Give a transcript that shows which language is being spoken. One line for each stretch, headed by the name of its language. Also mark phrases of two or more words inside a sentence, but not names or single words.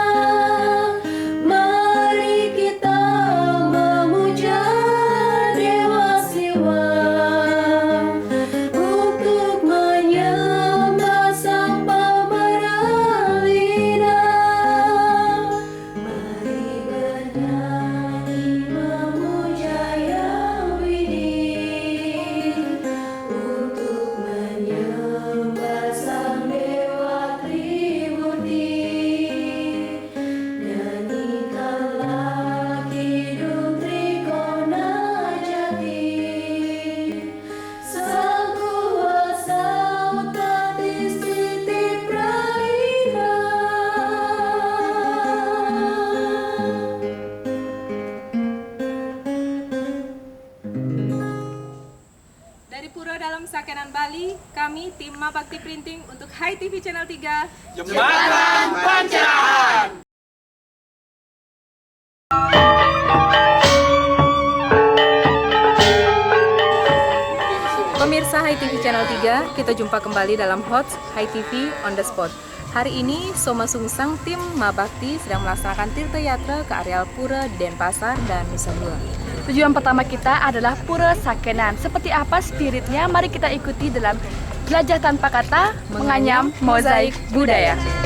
Indonesian: Mari kita memuja Dewa Siwa, untuk menyembah Sang Pemeralina. Mari bernyanyi memuja Yang Widih, untuk menyembah Sang Dewa Trimurti. Nyanyikanlah Kidung Trikona Jati, Sang Kuasa Batis Titi Pralina. Dari Pura Dalam Sakenan Bali, kami tim Mabakti Printing untuk HiTV Channel 3. Jembatan Pencerahan. Pemirsa HiTV Channel 3, kita jumpa kembali dalam Hot HiTV on the Spot. Hari ini Soma Sungsang tim Mabakti sedang melaksanakan Tirta Yatra ke areal Pura Denpasar dan Nusa Dua. Tujuan pertama kita adalah Pura Sakenan. Seperti apa spiritnya? Mari kita ikuti dalam Jelajah Tanpa Kata, Menganyam Mozaik Budaya.